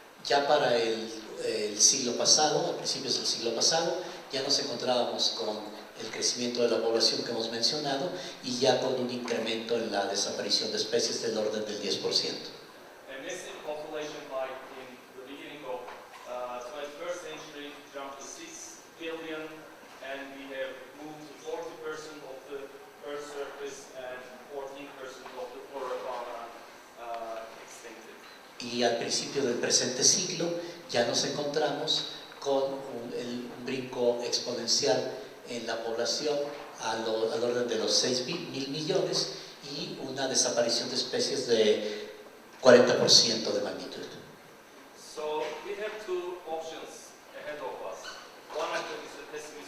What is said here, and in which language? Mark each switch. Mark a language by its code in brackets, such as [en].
[es] Ya para el siglo pasado, a principios del siglo pasado, ya nos encontrábamos con el crecimiento de la población que hemos mencionado y ya con un incremento en la desaparición de especies del orden del 10%. [en] A massive population hike in the beginning of 21st century jumped to 6 billion, and we have moved to 40% of the Earth's surface and 14% of the flora fauna extincted. [es] Y al principio del presente siglo ya nos encontramos con un brinco exponencial en la población al orden de los 6.000 millones y una desaparición de especies de 40% de magnitud. [en] So we have two options ahead of us. One of them is a